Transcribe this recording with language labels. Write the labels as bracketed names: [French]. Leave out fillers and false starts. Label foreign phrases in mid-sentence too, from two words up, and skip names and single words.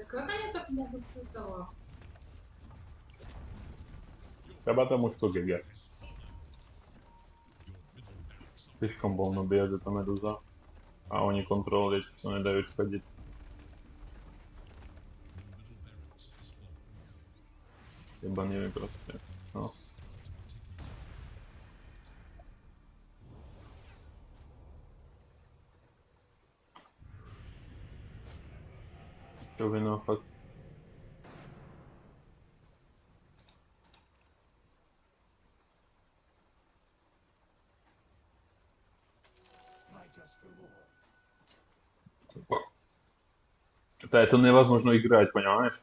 [Russian] Как они так могут с этого? Да потому что ГГ. Слишком больно бьет эта медуза. [Czech] А oni kontrolovali, to nedají odchodit. Jebaný prostě. No. Čovina fakt. [Russian] Это невозможно играть, понимаешь?